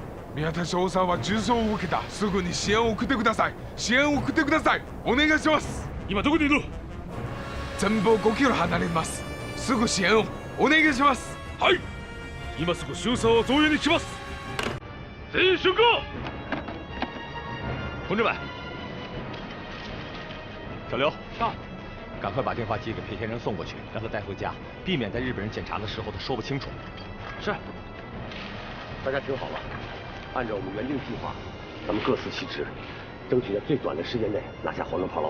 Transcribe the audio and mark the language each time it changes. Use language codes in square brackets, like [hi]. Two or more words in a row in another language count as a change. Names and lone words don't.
[ja] 宮田少佐は重傷を受けた。すぐに支援を送ってください。支援を送ってください。お願いします。今どこにいる？前方5キロ離れます。すぐ支援をお願いします。はい、今すぐ周佐を増援に来ます。全員集合。同志们， [zh] 小刘到，赶快把电话机给裴先生送过去，让他带回家，避免在日本人检查的时候他说不清楚。是。大家听好了，按照我们原定计划，咱们各司其职，争取在最短的时间内拿下黄灯炮楼。